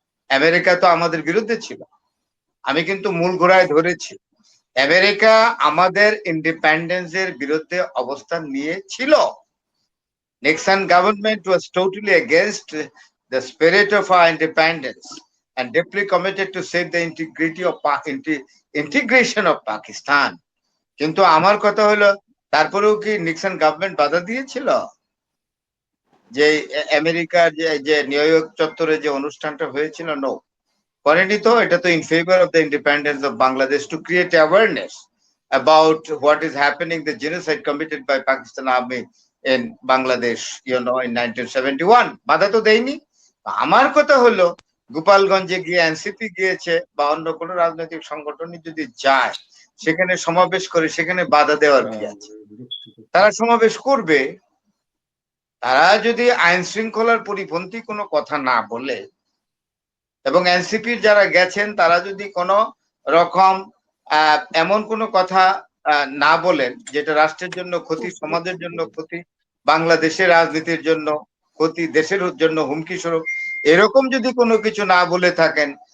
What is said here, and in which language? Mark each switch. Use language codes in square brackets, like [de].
[bn] America তো আমাদের বিরুদ্ধে ছিল। আমি কিন্তু মূল ঘোড়ায় ধরেছি, আমেরিকা আমাদের ইন্ডিপেন্ডেন্সের বিরুদ্ধে অবস্থান নিয়েছিল। [en] Nixon government was totally against the spirit of our independence and deeply committed to save the integrity of integration of Pakistan. [bn] কিন্তু আমার কথা হলো, তারপরেও কি নিক্সন গভর্নমেন্ট বাধা দিয়েছিল যে আমেরিকার যে নিউ ইয়র্ক চত্বরে যে অনুষ্ঠানটা হয়েছিল? নো, করেনি তো। এটা তো [en] In favour of the independence of Bangladesh, to create awareness about what is happening, the genocide committed by Pakistan army in Bangladesh, in 1971. [bn] বাধা তো দেয়নি। আমার কথা হলো, গোপালগঞ্জে গিয়ে এনসিপি গিয়েছে বা অন্য কোনো রাজনৈতিক সংগঠনই যদি যায়, সেখানে সমাবেশ করে, সেখানে বাধা দেওয়ার কি আছে? তারা সমাবেশ করবে। তারা যদি আইন শৃঙ্খলার পরিপন্থী কোনো কথা না বলে, এবং এনসিপির যারা গেছেন তারা যদি কোনো রকম এমন কোনো কথা না বলেন যেটা রাষ্ট্রের জন্য ক্ষতি, সমাজের জন্য ক্ষতি, বাংলাদেশের রাজনীতির জন্য ক্ষতি, দেশের জন্য হুমকি স্বরূপ, এরকম যদি কোনো কিছু না বলে থাকেন,